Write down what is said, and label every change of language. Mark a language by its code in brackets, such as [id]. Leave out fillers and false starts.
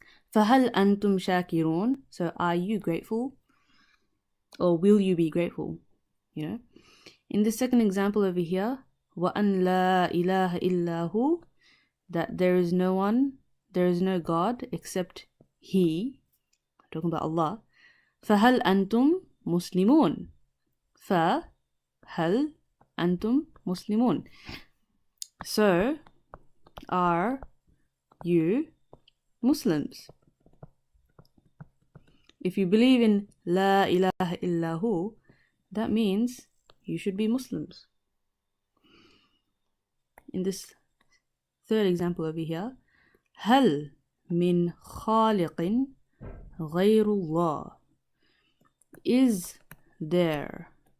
[ar] فهل أنتم شاكرون, [en] so are you grateful, or will you be grateful, you know. In the second example over here, [ar] وأن لا إله إلا هو, [en] that there is no God except He, talking about Allah. [ar] فهل أنتم مسلمون, فهل أنتم مسلمون, [en] so are you Muslims. If you believe in [ar] La ilaha illahu, [en] that means you should be Muslims. In this third example over here, [ar] هل من خالق غير الله, [en] is there.